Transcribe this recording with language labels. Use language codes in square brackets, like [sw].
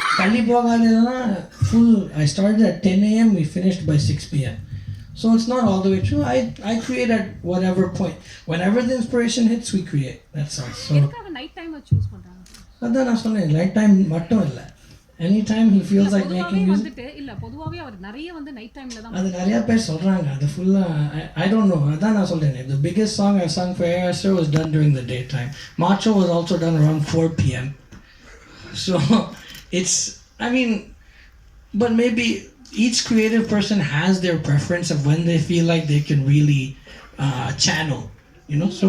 [ta] பள்ளி போகாததுன்னா full. [en] I started at 10 a.m. We finished by 6 p.m. So it's not all the way true. I create at whatever point. Whenever the inspiration hits, we create. That's all. So [ta] எதுக்காக night time choose பண்றாங்க? அதான் நான் சொன்னேன், night time மட்டும் இல்லை, [en] anytime he feels like making music. [ta] வந்துட்டு இல்ல பொதுவாவே அவர் நிறைய வந்து நைட் டைம்ல தான் அது நிறைய பேர் சொல்றாங்க. அது ஃபுல்லா [en] I don't know. [ta] அதான் நான் சொல்றேன், [en] the biggest song I sung for ASR was done during the daytime. Macho was also done around 4 p.m. So it's, but maybe each creative person has their preference of when they feel like they can really channel, so